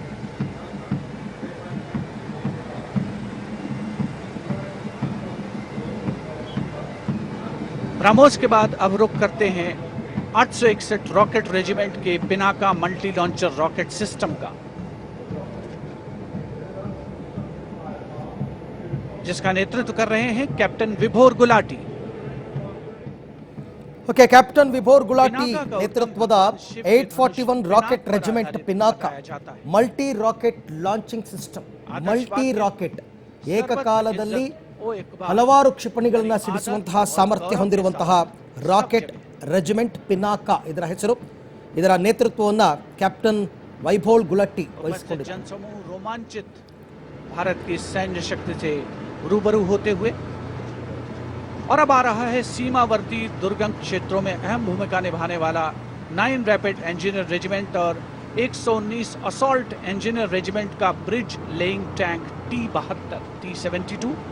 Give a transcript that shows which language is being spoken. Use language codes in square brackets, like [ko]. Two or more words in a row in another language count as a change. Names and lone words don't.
[hi] ब्रह्मोस के बाद अब रुख करते हैं 861 रॉकेट रेजिमेंट के पिनाका मल्टी लॉन्चर रॉकेट सिस्टम का, जिसका नेतृत्व कर रहे हैं कैप्टन विभोर गुलाटी। [kn] ಓಕೆ ಕ್ಯಾಪ್ಟನ್ ವಿಭೋರ್ ಗುಲಾಟಿ ನೇತೃತ್ವದ 841 ರಾಕೆಟ್ ರೆಜಿಮೆಂಟ್ ಪಿನಾಕ [en] multi rocket [kn] ಲಾಂಚಿಂಗ್ ಸಿಸ್ಟಮ್, ಮಲ್ಟಿ ರಾಕೆಟ್ ಏಕಕಾಲದಲ್ಲಿ ಹಲವಾರು ಕ್ಷಿಪಣಿಗಳನ್ನ ಸಿಡಿಸುವಂತಹ ಸಾಮರ್ಥ್ಯ ಹೊಂದಿರುವಂತಹ ರಾಕೆಟ್ ರೆಜಿಮೆಂಟ್ ಪಿನಾಕ ಇದರ ಹೆಸರು. ಇದರ ನೇತೃತ್ವವನ್ನು ಕ್ಯಾಪ್ಟನ್ ವೈಭೋರ್ ಗುಲಾಟಿ ವಹಿಸಿಕೊಂಡಿದ್ದಾರೆ. [hi] जनसमूह रोमांचित भारत की सैन्य शक्ति से रूबरू होते हुए, और अब आ रहा है सीमावर्ती दुर्गम क्षेत्रों में अहम भूमिका निभाने वाला 9 रैपिड इंजीनियर रेजिमेंट और 119 असॉल्ट इंजीनियर रेजिमेंट का [en] bridge laying tank [hi] T-72 T-72।